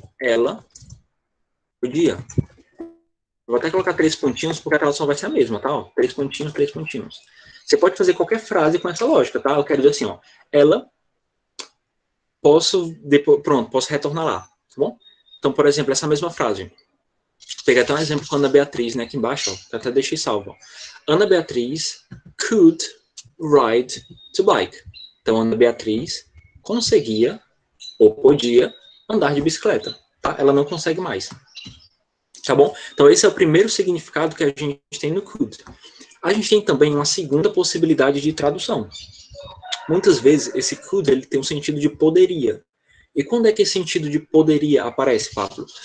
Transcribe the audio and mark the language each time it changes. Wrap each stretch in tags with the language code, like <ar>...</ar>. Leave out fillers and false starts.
<pt>Ela podia. Eu vou até colocar 3 pontinhos, porque a tradução vai ser a mesma, tá? Ó, 3 pontinhos, 3 pontinhos. Você pode fazer qualquer frase com essa lógica, tá? Eu quero dizer assim, ó. Ela, posso retornar lá, tá bom? Então, por exemplo, essa mesma frase. Vou pegar até um exemplo com a Ana Beatriz, né? Aqui embaixo, ó. Eu até deixei salvo, ó.</pt> <en>Ana Beatriz could ride to bike.</en> <pt>Então, Ana Beatriz conseguia, ou podia, andar de bicicleta, tá? Ela não consegue mais. Tá bom? Então, esse é o primeiro significado que a gente tem no could. A gente tem também uma segunda possibilidade de tradução. Muitas vezes, esse could ele tem um sentido de poderia. E quando é que esse sentido de poderia aparece, Pablo?</pt>